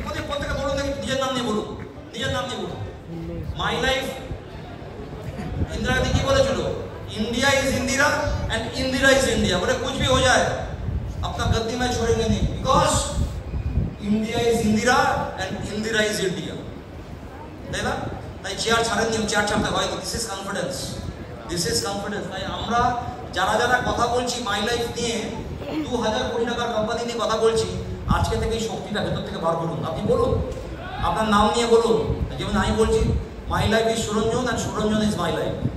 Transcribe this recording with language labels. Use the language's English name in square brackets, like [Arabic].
[Bangla] প্রত্যেকে বলুন, নিজের নাম নিয়ে বলুন, নিজের নাম নিয়ে বলুন। মাই লাইফ, [Hindi] इंदिरा गांधी की बोले चलो [English] India is Indira and Indira is India, [Hindi] बोले कुछ भी हो जाए अपना गद्दी में छोड़ेंगे नहीं, [English] Because India is Indira and Indira is India. [Bangla] তাই না? তাই চেয়ার ছাড়েননি, চেয়ার ছাড়তে হয়। [English] This is confidence, this is confidence. [Bangla] তাই আমরা যারা যারা কথা বলছি [English] my life [Bangla] নিয়ে, 2000 কোটি টাকার কোম্পানি নিয়ে কথা বলছি, আজকে থেকে এই শক্তিটা ভেতর থেকে বার করুন। আপনি বলুন, আপনার নাম নিয়ে বলুন। যেমন আমি বলছি [English] My life is Suranjan and Suranjan is my life.